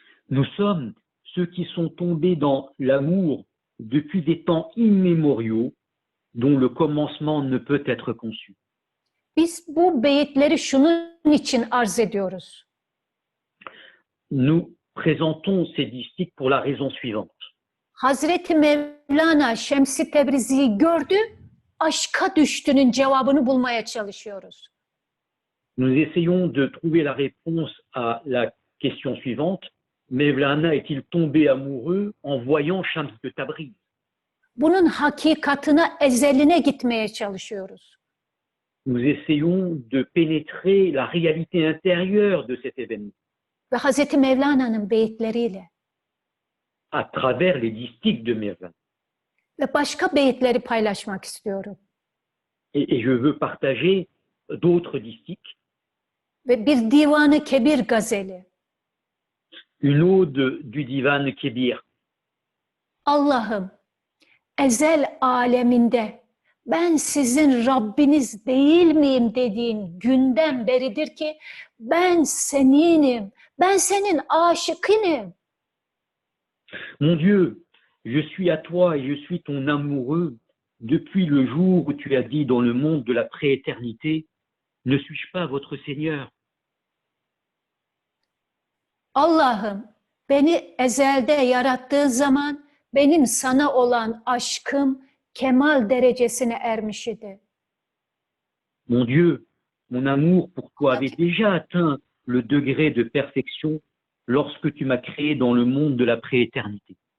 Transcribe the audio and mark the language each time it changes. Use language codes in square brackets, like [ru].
[fr] Nous sommes ceux qui sont tombés dans l'amour depuis des temps immémoriaux dont le commencement ne peut être conçu. [tr] Biz bu beyitleri şunun için arz ediyoruz. [fr] Nous présentons ces distiques pour la raison suivante. [tr] Hazreti Mevlana Şems-i Tebrizi'yi gördü, aşka düştüğünün cevabını bulmaya çalışıyoruz. [fr] Nous essayons de trouver la réponse à la question suivante. Mevlana est-il tombé amoureux en voyant Shams de Tabriz? [tr] Bunun hakikatına, ezeline gitmeye çalışıyoruz. [fr] Nous essayons de pénétrer la réalité intérieure de cet événement [tr] Ve Hazreti Mevlana'nın beyitleriyle [fr] à travers les distiques de Mevlana. [tr] ve başka beyitleri paylaşmak istiyorum. [fr] Et je veux partager d'autres distiques, [tr] Ve bir Divan-ı Kebir gazeli. [fr] une ode du Divan Kebir. [tr] Allah'ım, ezel aleminde ben sizin Rabbiniz değil miyim dediğin günden beridir ki ben seninim, ben senin aşıkınım. [fr] Mon Dieu, je suis à toi et je suis ton amoureux depuis le jour où tu as dit dans le monde de la prééternité, ne suis-je pas votre Seigneur? [tr] Allah'ım, beni ezelde yarattığı zaman benim sana olan aşkım kemal derecesine ermiş idi. [fr] Mon Dieu, mon amour pour toi avait déjà atteint le degré de perfection lorsque tu m'as créé dans le monde de la prééternité.